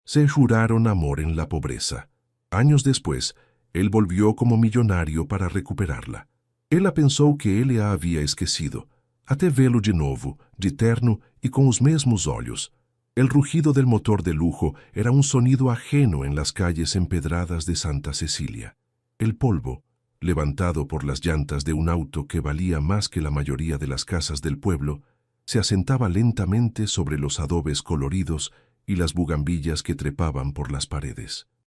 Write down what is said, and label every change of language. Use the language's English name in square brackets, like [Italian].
[Spanish] Se juraron amor en la pobreza. Años después, él volvió como millonario para recuperarla. [Portuguese] Ela pensou que ele a havia esquecido, até vê-lo de novo, de terno e com os mesmos olhos. [Spanish] El rugido del motor de lujo era un sonido ajeno en las calles empedradas de Santa Cecilia. El polvo, levantado por las llantas de un auto que valía más que la mayoría de las casas del pueblo, se asentaba lentamente sobre los adobes coloridos y las bugambillas que trepaban por las paredes.